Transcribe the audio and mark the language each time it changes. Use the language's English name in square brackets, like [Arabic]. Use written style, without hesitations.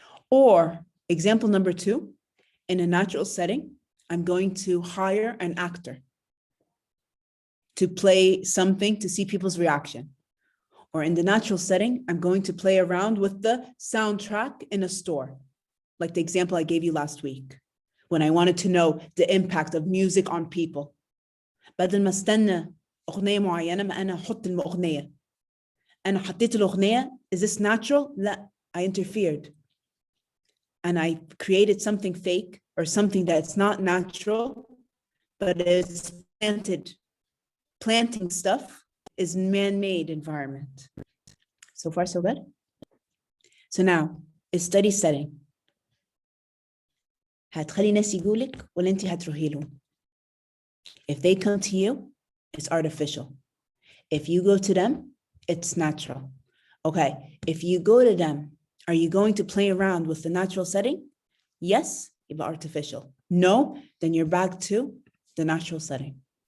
[English] Or example number two, in a natural setting, I'm going to hire an actor to play something to see people's reaction. Or in the natural setting, I'm going to play around with the soundtrack in a store, like the example I gave you last week, when I wanted to know the impact of music on people. [Arabic] بدل ما استنى أغنية معينة ما أنا أحط الأغنية. أنا حطيت الأغنية, [English] is this natural? [Arabic] لا, [English] I interfered. And I created something fake or something that's not natural, but it's planted. Planting stuff is man-made environment. So far, so good? So now, a study setting. [Arabic] هتخلي ناس يقولك ولا أنت هتروحي لهم. [English] If they come to you, it's artificial. If you go to them, it's natural. Okay, if you go to them, are you going to play around with the natural setting? Yes, it's artificial. No, then you're back to the natural setting.